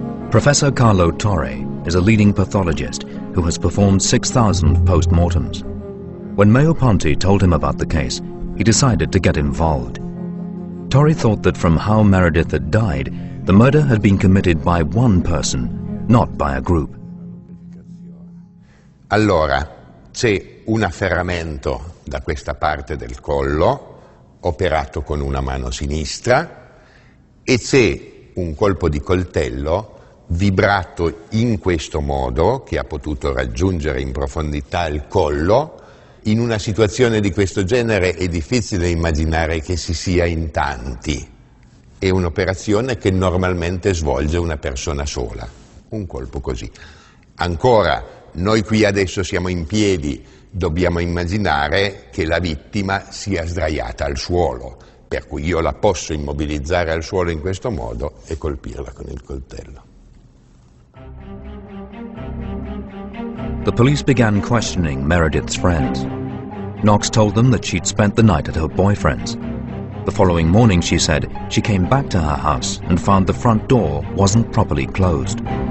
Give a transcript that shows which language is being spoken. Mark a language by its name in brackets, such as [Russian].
[English] Professor Carlo Torre is a leading pathologist who has performed 6,000 post-mortems. When Mayo Ponte told him about the case, he decided to get involved. Torre thought that from how Meredith had died, the murder had been committed by one person, not by a group. [Italian] Allora, c'è un afferramento da questa parte del collo, operato con una mano sinistra, e c'è un colpo di coltello vibrato in questo modo, che ha potuto raggiungere in profondità il collo. In una situazione di questo genere è difficile immaginare che si sia in tanti. È un'operazione che normalmente svolge una persona sola, un colpo così. Ancora, noi qui adesso siamo in piedi, dobbiamo immaginare che la vittima sia sdraiata al suolo, per cui io la posso immobilizzare al suolo in questo modo e colpirla con il coltello. [English] The police began questioning Meredith's friends. Knox told them that she'd spent the night at her boyfriend's. The following morning, she said, she came back to her house and found the front door wasn't properly closed.